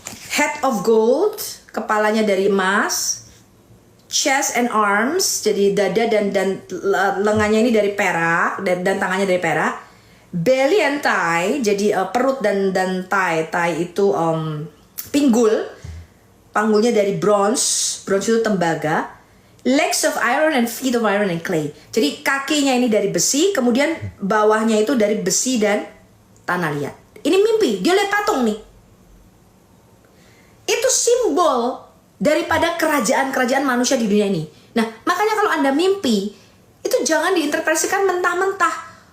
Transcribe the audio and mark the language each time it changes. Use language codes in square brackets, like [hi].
[en] Head of gold, [id] kepalanya dari emas, [en] chest and arms, [id] jadi dada dan lengannya ini dari perak dan tangannya dari perak. [en] Belly and thigh, [id] jadi perut dan thigh itu pinggul, panggulnya dari bronze itu tembaga. [en] Legs of iron and feet of iron and clay. [id] Jadi kakinya ini dari besi, kemudian bawahnya itu dari besi dan tanah liat. Ini mimpi, dia lihat patung nih. Itu simbol daripada kerajaan-kerajaan manusia di dunia ini. Nah, makanya kalau Anda mimpi, itu jangan diinterpretasikan mentah-mentah.